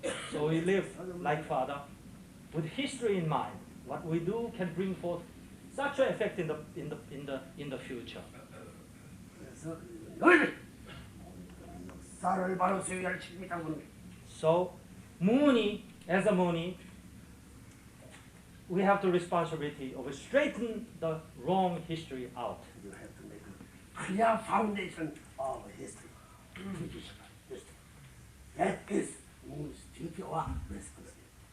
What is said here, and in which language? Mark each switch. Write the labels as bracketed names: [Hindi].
[English] so we live like Father, with history in mind. What we do can bring forth such an effect in the future. [Korean] 그래서 너희들 역사를 바로 세워야 할 책임이다 보는 거야. [English] So, Mooney, as a Mooney, we have the responsibility of straighten the wrong history out. You have to make a clear foundation of history. History. That is Moon's duty or responsibility.